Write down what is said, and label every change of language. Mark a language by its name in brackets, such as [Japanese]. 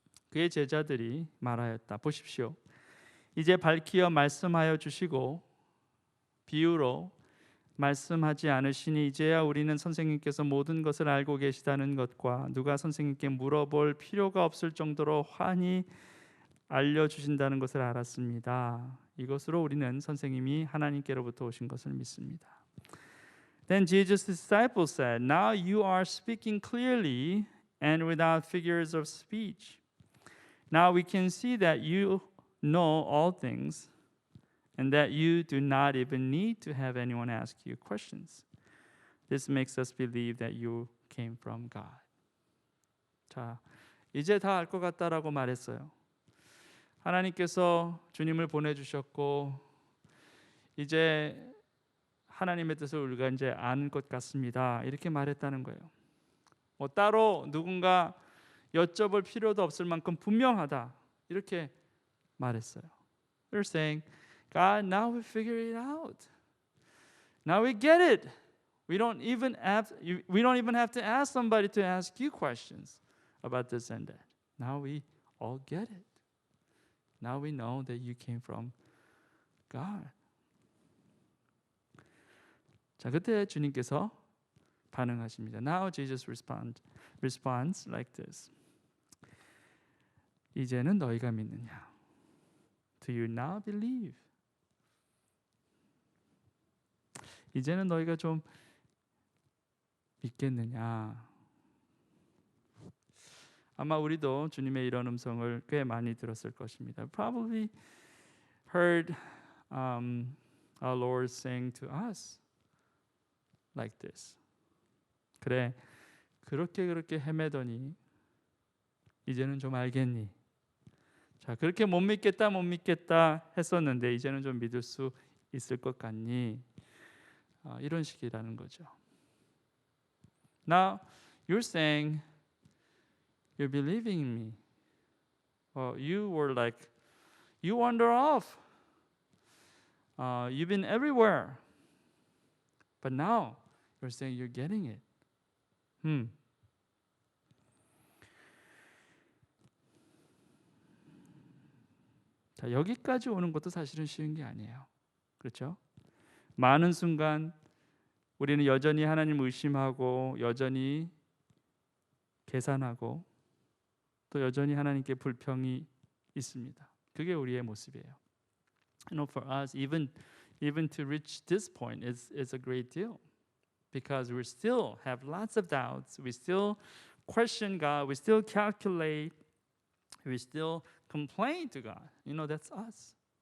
[Korean] 그의 제자들이 말하였다. 보십시오. 이제 밝히어 말씀하여 주시고 비유로 말씀하지 않으시니 이제야 우리는 선생님께서 모든 것을 알고 계시다는 것과 누가 선생님께 물어볼 필요가 없을 정도로 환히 알려주신다는 것을 알았습니다. 이것으로 우리는 선생님이 하나님께로부터 오신 것을 믿습니다. [English] Then Jesus' disciples said, Now you are speaking clearly and without figures of speech. Now we can see that you know all things and that you do not even need to have anyone ask you questions. This makes us believe that you came from God. [Korean] 자, 이제 다 알 것 같다라고 말했어요. 하나님께서 주님을 보내주셨고 이제 하나님의 뜻을 우리가 이제 아는 것 같습니다. 이렇게 말했다는 거예요. 따로 누군가 여쭤볼 필요도 없을 만큼 분명하다. 이렇게 말했어요. [English] They're saying, God, now we figure it out. Now we get it. We don't even have to ask somebody to ask you questions about this and that. Now we all get it. Now we know that you came from God. [Korean] 자, 그때 주님께서 반응하십니다. [English] Now Jesus responds like this. 이제는 너희가 믿느냐? Do you now believe? [Korean] 이제는 너희가 좀 믿겠느냐? 아마 우리도 주님의 이런 음성을 꽤 많이 들었을 것입니다. [English] Probably heard our Lord saying to us like this. [Korean] 그래, 그렇게 헤매더니 이제는 좀 알겠니? 자, 그렇게 못 믿겠다 했었는데 이제는 좀 믿을 수 있을 것 같니? 이런 식이라는 거죠. [English] Now you're saying you're believing in me. You were like, you wander off. You've been everywhere. But now you're saying you're getting it. [Korean] 자, 여기까지 오는 것도 사실은 쉬운 게 아니에요. 그렇죠? 많은 순간 우리는 여전히 하나님 의심하고 여전히 계산하고 또 여전히 하나님께 불평이 있습니다. 그게 우리의 모습이에요. [English] You know, for us, even to reach this point is a great deal, because we still have lots of doubts. We still question God. We still calculate. We still complain to God. You know, that's us.